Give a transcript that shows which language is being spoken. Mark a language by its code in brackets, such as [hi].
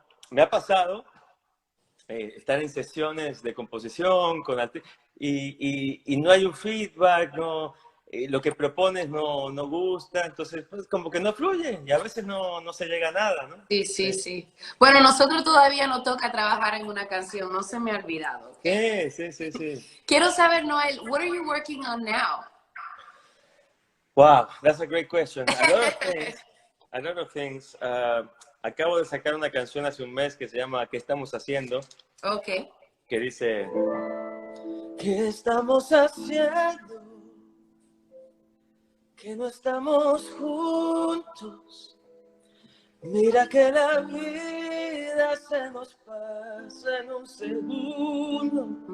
[es] Me ha pasado estar en sesiones de composición y no hay un feedback, no, lo que propones no gusta, entonces pues como que no fluye y a veces no se llega a nada, ¿no? Sí. Bueno, nosotros todavía nos toca trabajar en una canción, no se me ha olvidado. Sí. Quiero saber, Noel, [en] what are you working on now? Wow, that's a great question. A lot of things. [es] Acabo de sacar una canción hace un mes que se llama ¿Qué estamos haciendo? Okay. Que dice, ¿qué estamos haciendo? Que no estamos juntos. Mira que la vida se nos pasa en un segundo.